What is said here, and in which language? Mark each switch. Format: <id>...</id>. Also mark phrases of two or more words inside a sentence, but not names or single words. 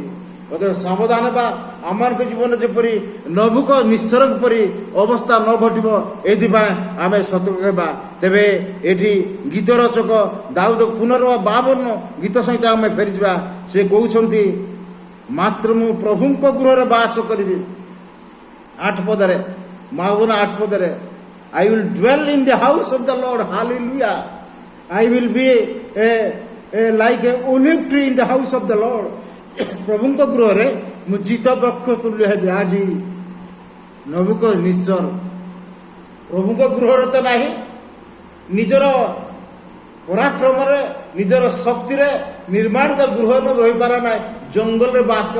<or>ସାବଧାନ ହେବା, ଆମମାନଙ୍କ ଜୀବନରେ ଯେପରି ନବୁକଦ୍ନେସର ପରି ଅବସ୍ଥା ନ ଘଟିବ, ଏଥିପାଇଁ ଆମେ ସତର୍କ ହେବା। ତେବେ ଏଠି ଗୀତ ରଚକ ଦାଉଦ ପୁନର୍ବାର 52 ଗୀତ ସହିତ ଆମେ ଫେରିଯିବା। ସେ କହୁଛନ୍ତି, ମାତ୍ର ମୁଁ ପ୍ରଭୁଙ୍କ ଗୃହରେ ବାସ କରିବି। 8 ପଦରେ, 52 8 ପଦରେ,</or> <en>I will dwell in the house of the Lord, hallelujah. I will be like a olive tree in the house of the Lord.</en> <or>ପ୍ରଭୁଙ୍କ ଗୃହରେ ମୁଁ ଜିତ ବୃକ୍ଷ ତୁଲ୍ୟ ହେବି। ଆଜି ନବୁକଦ୍ନେସର ପ୍ରଭୁଙ୍କ ଗୃହରେ ତ ନାହିଁ, ନିଜର ପରାକ୍ରମରେ, ନିଜର ଶକ୍ତିରେ ନିର୍ମାଣିତ ଗୃହରେ ରହିପାରେ ନାହିଁ, ଜଙ୍ଗଲରେ ବାସ କର।</or>